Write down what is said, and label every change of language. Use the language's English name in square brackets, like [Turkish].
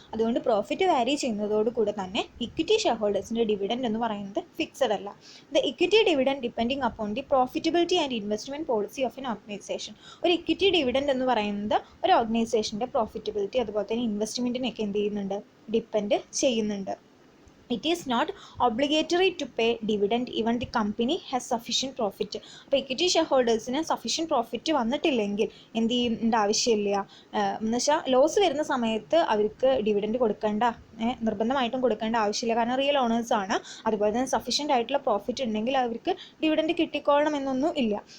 [Malayalam] അതുകൊണ്ട് പ്രോഫിറ്റ് വാരി ചെയ്യുന്നതോടുകൂടെ തന്നെ ഇക്വിറ്റി ഷെയർ ഹോൾഡേഴ്സിൻ്റെ ഡിവിഡൻഡ് എന്ന് പറയുന്നത് ഫിക്സഡ് അല്ല. [English] The equity dividend depending upon the profitability and investment policy of an organization. [Malayalam] ഒരു ഇക്വിറ്റി ഡിവിഡൻഡ് എന്ന് പറയുന്നത് ഒരു ഓർഗനൈസേഷൻ്റെ പ്രോഫിറ്റബിലിറ്റി അതുപോലെ തന്നെ ഇൻവെസ്റ്റ്മെൻറ്റിനൊക്കെ എന്ത് ചെയ്യുന്നുണ്ട്, ഡിപ്പെൻഡ് ചെയ്യുന്നുണ്ട്. [English] It is not obligatory to pay dividend even the company has sufficient profit. [Malayalam] അപ്പോൾ ഇക്വിറ്റി ഷെയർ ഹോൾഡേഴ്സിന് സഫീഷ്യൻറ്റ് പ്രോഫിറ്റ് വന്നിട്ടില്ലെങ്കിൽ എന്ത് ചെയ്യേണ്ട ആവശ്യമില്ല. എന്ന് വെച്ചാൽ ലോസ് വരുന്ന സമയത്ത് അവർക്ക് ഡിവിഡൻഡ് കൊടുക്കേണ്ട, നിർബന്ധമായിട്ടും കൊടുക്കേണ്ട ആവശ്യമില്ല, കാരണം റിയൽ ഓണേഴ്സ് ആണ്. അതുപോലെ തന്നെ സഫീഷ്യൻ്റ് ആയിട്ടുള്ള പ്രോഫിറ്റ് ഉണ്ടെങ്കിൽ അവർക്ക് ഡിവിഡൻഡ് കിട്ടിക്കോളണം എന്നൊന്നും ഇല്ല.